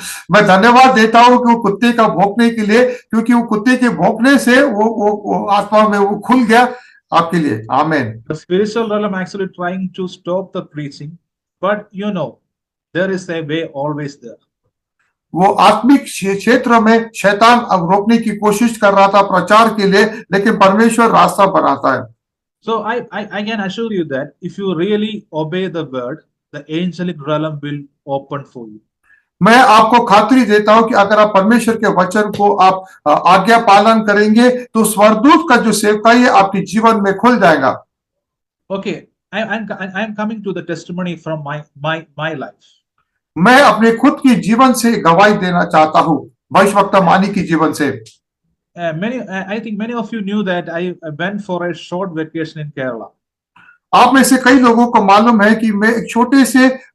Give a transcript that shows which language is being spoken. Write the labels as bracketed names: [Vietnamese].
[Hindi] मैं धन्यवाद देता हूँ कि वो कुत्ते का भौंकने के लिए, क्योंकि वो कुत्ते के भौंकने से वो आत्मा में वो खुल गया आपके लिए। आमीन। [English] The spiritual realm actually trying to stop the preaching, but there is a way always there. [Hindi] वो आत्मिक क्षेत्र में शैतान अब रोकने की कोशिश कर रहा था प्रचार के लिए, लेकिन परमेश्वर रास्ता बनाता है। [English] So I can assure you that if you really obey the word, the angelic realm will open for you. [Hindi] मैं आपको खातरी देता हूं कि अगर आप परमेश्वर के वचन को आप आज्ञा पालन करेंगे तो स्वर्गदूत का जो सेवकाई है आपके जीवन में खुल जाएगा। [English] Okay, I'm coming to the testimony from my life. [Hindi] मैं अपने खुद की जीवन से गवाही देना चाहता हूं, भविष्यवक्ता मानी की जीवन से। [English] I think many of you knew that I went for a short vacation in Kerala. [Hindi] आप में से कई लोगों को मालूम है कि मैं एक छोटे से